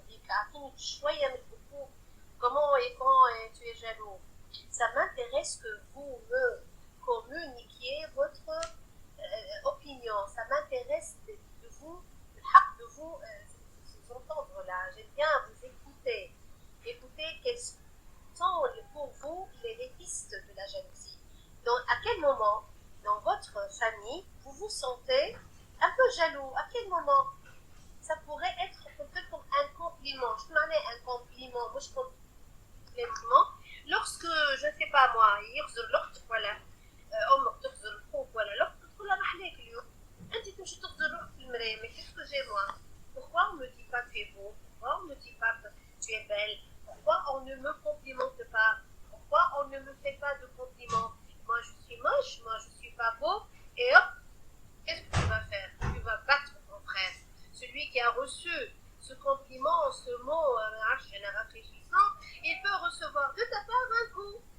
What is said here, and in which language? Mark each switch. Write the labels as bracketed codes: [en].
[ar] ديك أعطيني شوية من [fr] beaucoup. Comment et quand tu es jaloux. Ça m'intéresse que vous me communiquiez votre opinion. Ça m'intéresse de vous, vous entendre là. J'aime bien vous écouter. Écoutez quelles sont pour vous les pistes de la jalousie. Donc, à quel moment dans votre famille vous vous sentez un peu jaloux? À quel moment? Ça pourrait être peut-être comme un compliment. Je demandais un compliment. Moi, je compliment. Lorsque, je ne sais pas moi, [ar] يغزر [fr] l'autre, voilà. [ar] أمك تغزر أخوك ولا [fr] l'autre, [ar] تقول لها محليك اليوم. أنت تمشي تغزر روحك في المراية. [fr] Mais qu'est-ce que j'ai moi? Pourquoi on ne me dit pas tu es beau? Pourquoi on ne me dit pas tu es belle? Pourquoi on ne me complimente pas? Pourquoi on ne me fait pas de compliments? Moi, je suis moche, moi, je suis pas beau. Et hop, qu'est-ce que tu vas faire? Tu vas battre ton frère. Celui qui a reçu ce compliment, ce mot, rafraîchissant, il peut recevoir de ta part un coup.